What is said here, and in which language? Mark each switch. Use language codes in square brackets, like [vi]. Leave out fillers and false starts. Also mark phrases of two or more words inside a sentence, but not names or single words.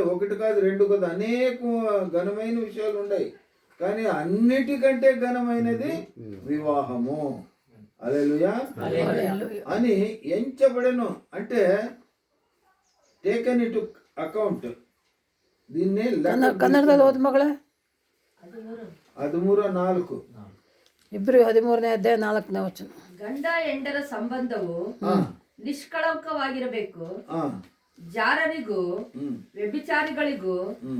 [te] ఒకటి కాదు, రెండు కాదు, అనేక ఘనమైన విషయాలు ఉన్నాయి. కానీ అన్నిటికంటే ఘనమైనది వివాహము. హల్లెలూయా అని ఎంచబడెను అంటే [en] taken into account. [te] దీన్ని [kn] ಕನ್ನಡದಲ್ಲಿ ಓದ್ ಮಗಳೇ. 13:4 ಇಬ್ರು 13ನೇ ಅಧ್ಯಾಯ 4ನೇ ವಚನ. ಗಂಡ ಹೆಂಡರ ಸಂಬಂಧವು ನಿಷ್ಕಳಂಕವಾಗಿರಬೇಕು, ಜಾರರಿಗೂ ಹ್ಮ್ ವ್ಯಭಿಚಾರಿಗಳಿಗೂ ಹ್ಮ್